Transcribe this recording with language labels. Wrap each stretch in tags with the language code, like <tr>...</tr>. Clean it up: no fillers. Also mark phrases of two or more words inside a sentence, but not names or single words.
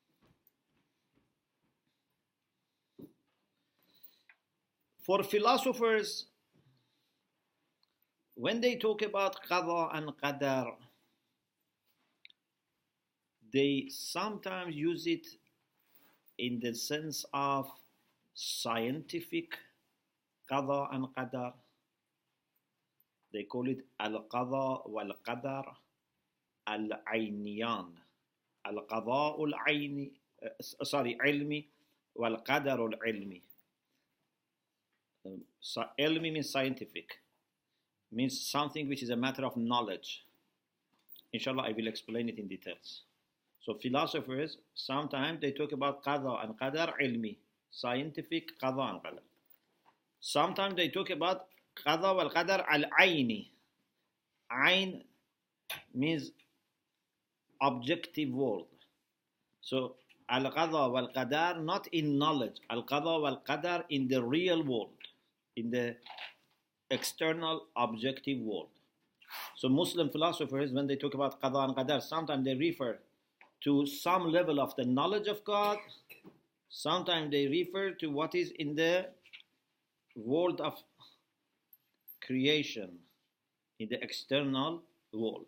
<en>For philosophers, when they talk about qada and qadar, they sometimes use it in the sense of scientific qada and qadar. They call it</en> <ar>القضاء والقدر العينيان. القضاء العيني، علمي، والقدر العلمي.</ar> <en>Ilmi means scientific, means something which is a matter of knowledge. Inshallah, I will explain it in details. So philosophers, sometimes they talk about qada and</en> <ar>قدر علمي,</ar> <en>scientific qada and qadar. Sometimes they talk about</en> <ar>قضاء والقدر العيني.</ar> <en>Ayn means objective world. So</en> <ar>القضاء والقدر</ar> <en>not in knowledge,</en> <ar>القضاء والقدر</ar> <en>in the real world, in the external objective world. So Muslim philosophers, when they talk about qada and qadar, sometimes they refer to some level of the knowledge of God. Sometimes they refer to what is in the world of creation, in the external world.</en>